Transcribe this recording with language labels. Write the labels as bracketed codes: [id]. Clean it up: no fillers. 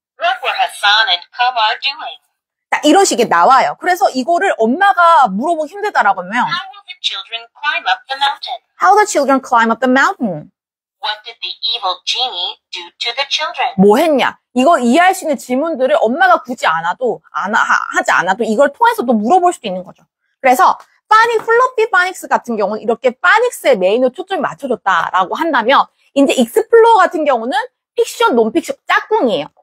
[en] What were Hassan and Kamar doing? [ko] 딱 이런 식의 나와요. 그래서 이거를 엄마가 물어보기 힘들다라고 하면 [en] How will the children climb up the mountain? How the children climb up the mountain? What did the evil genie do to the children? [ko] 뭐 했냐? 이거 이해할 수 있는 질문들을 엄마가 굳이 하지 않아도 이걸 통해서도 물어볼 수도 있는 거죠. 그래서 플로피 파닉스 같은 경우는 이렇게 파닉스의 메인으로 초점이 맞춰졌다라고 한다면 이제 익스플로어 같은 경우는 픽션, 논픽션 짝꿍이에요.